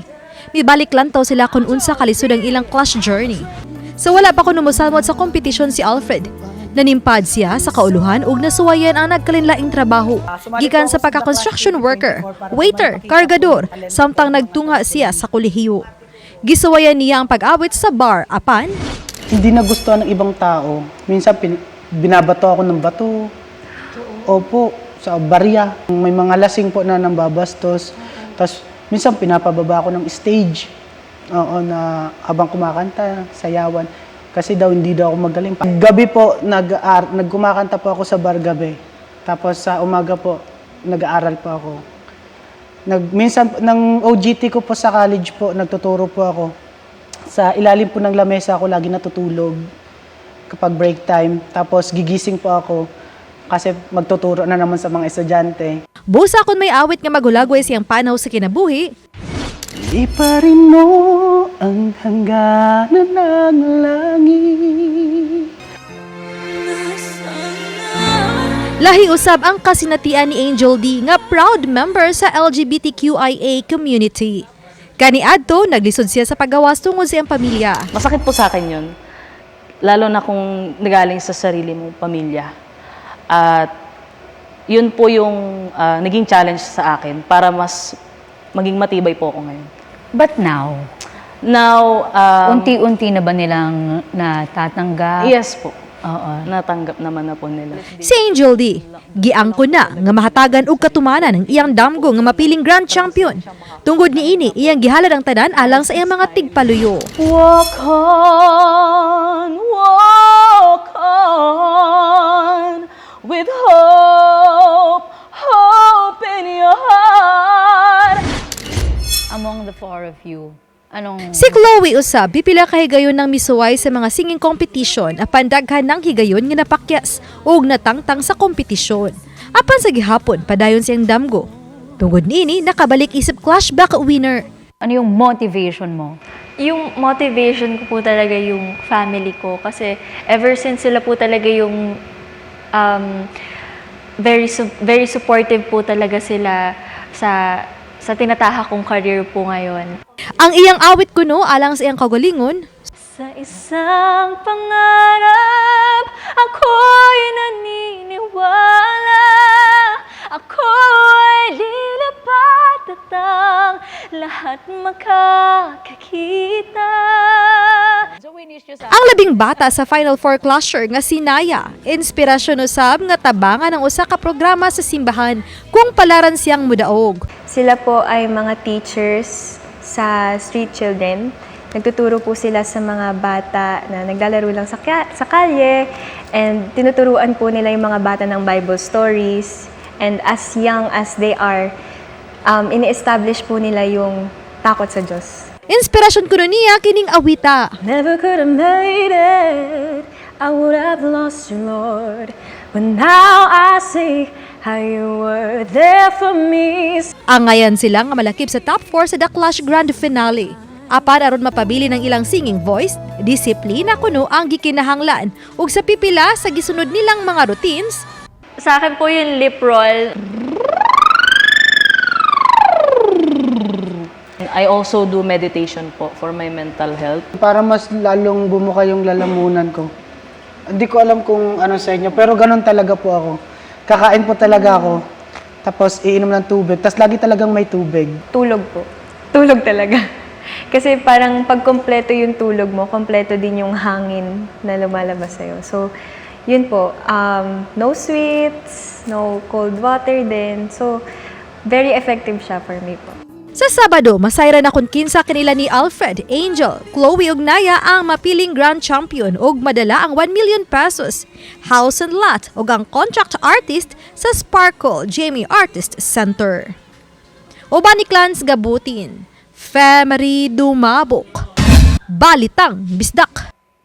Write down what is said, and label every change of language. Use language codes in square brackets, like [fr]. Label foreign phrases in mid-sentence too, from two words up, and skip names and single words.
[ceb] Mibalik lantaw sila kung unsa kalisod ang ilang [en] clash journey. [ceb] So wala pa kuno mosalmot sa kompetisyon si Alfred. Nanimpad siya sa kauluhan ug nasuwayan ang nagkalinlaing trabaho. Gikan sa pagka-construction worker, waiter, kargador, samtang nagtungha siya sa kolehiyo. Gisuwayan niya ang pag-awit sa bar apan [tl] hindi nagustuhan ng ibang tao. Minsan binabato ako ng bato. Opo, sa barya. May mga lasing po na nambabastos. Tapos minsan pinapababa ako ng stage. Oo, na habang kumakanta, sayawan. Kasi daw hindi daw ako magaling. Gabi po, nagkumakanta po ako sa bar gabi. Tapos sa umaga po, nag-aaral po ako. Minsan, ng OJT ko po sa college po, nagtuturo po ako. Sa ilalim po ng lamesa ako lagi natutulog kapag break time. Tapos gigising po ako kasi magtuturo na naman sa mga estudyante. [ceb] busa kon may awit nga magulagway siyang panaw sa kinabuhi. [tl] Di pa rin mo ang hangganan ng langit. [ceb] Lahi usab ang kasinatian ni Angel D nga [en] proud member [ceb] sa [en] LGBTQIA community. [ceb] Kaniadto, naglisod siya sa paggawas tungod sa iyang pamilya. [tl] Masakit po sa akin yun. Lalo na kung nagaling sa sarili mong pamilya. At yun po yung naging challenge sa akin para mas maging matibay po ako ngayon. [en] But now, Now, [tl] unti-unti na ba nilang natatanggap? yes po. Oo. Natanggap naman na po nila. [ceb] Si Angel D, giangko na nga mahatagan og katumanan ng iyang damgo nga mapiling Grand Champion. Tungod niini, iyang gihalad ang tanan alang sa iyang mga tigpaluyo. [en] Walk on, with hope, hope in your heart. Among the four of you, [tl] anong... [ceb] Si Chloe usab pipila ka higayon ng misuway sa mga [en] singing competition [ceb] apan daghan ng higayon nga napakyas ug natangtang sa kompetisyon. Apan sa gihapon padayon siyang damgo. Tungod niini nakabalik isip clashback winner. [tl] Ano yung motivation mo? Yung motivation ko po talaga yung family ko kasi [en] ever since [tl] sila po talaga yung [en] very supportive [tl] po talaga sila sa tinatahak kong career po ngayon. [ceb] Ang iyang awit kuno alang sa iyang kagalingon. [tl] Sa isang pangarap, ako'y naniniwala. Ako'y lilipat at ang lahat makakakita. [ceb] Ang labing bata sa Final Four clasher nga si Naya, inspirasyon usab nga tabangan ang usa ka programa sa simbahan kung palaran siyang mudaog. [tl] Sila po ay mga teachers sa street children. Nagtuturo po sila sa mga bata na naglalaro lang sa kalye and tinuturuan po nila yung mga bata ng [en] Bible stories. And as young as they are, [tl] ini-establish po nila yung takot sa Diyos. [ceb] Inspirasyon kuno niya kining awita. [en] Never could have made it, I would have lost you, Lord. But now I see how you were there for me. [ceb] Angayan sila nga malakip sa top 4 sa The Clash Grand Finale. Apan aron mapabili ng ilang [en] singing voice, [ceb] disiplina kuno ang gikinahanglan ug sa pipila sa gisunod nilang mga routines. [tl] Sa akin po yung [en] lip roll. I also do meditation po for my mental health. [tl] Para mas lalong bumuka yung lalamunan ko. Hindi ko alam kung ano sa inyo, pero ganun talaga po ako. Kakain po talaga ako, tapos iinom ng tubig, tapos lagi talagang may tubig. Tulog po. Tulog talaga. Kasi parang pag kompleto yung tulog mo, kompleto din yung hangin na lumalabas sa'yo. So, yun po. [en] No sweets, no cold water din. So, very effective siya for me po. [ceb] Sa Sabado, masayra na kun kinsa kanila ni Alfred, Angel, Chloe ug Naya ang mapiling grand champion ug madala ang 1 million pesos, [en] house and lot [ceb] ug ang [en] contract artist [ceb] sa Sparkle Jamie Artist Center. Uban ni Clans Gabutin, Femery Dumabok, Balitang Bisdak.